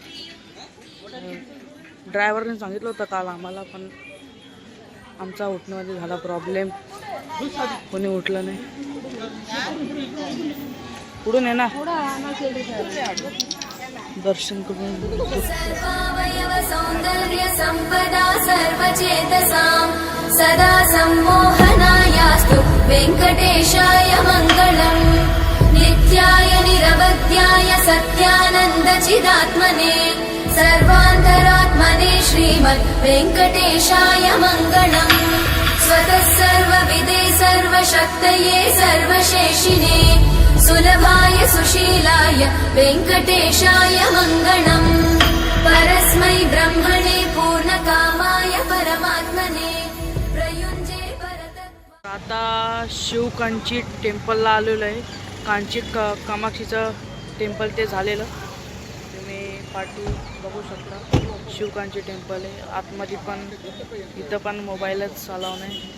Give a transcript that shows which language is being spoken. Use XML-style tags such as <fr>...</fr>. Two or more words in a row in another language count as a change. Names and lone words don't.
<mr>ड्रायव्हरने सांगितलं होतं काल आम्हाला, पण आमचा उठण्यामध्ये झाला प्रॉब्लेम. कोणी उठलं नाही. पुढून आहे ना, दर्शन करून.</mr> <sa>सर्वावयव सौंदर्य संपदा सर्वचेतसां सदा सम्मोहनायास्तु वेंकटेशाय मङ्गलम्. नित्याय निरवध्याय सत्यानन्दचिदात्मने सर्वान्तरात्मने श्रीमद् वेंकटेशाय मङ्गलम्. स्वतः सर्वविदे सर्वशक्तये सर्वशेषिने सुलभाय सुशीलाय वेंकटेशाय मङ्गलम्. परस्मै ब्रह्मणे पूर्णकामाय परमात्मने प्रयुञ्जे परतत्व.</sa> <mr>आता शिव कांची टेम्पलला आलेलो आहे. कांची कामाक्षीचं टेम्पल ते झालेलं तुम्ही पाठी बघू शकता. शिव कांची टेम्पल आहे आतमध्ये, पण इथं पण मोबाईलच अलाव नाही.</mr>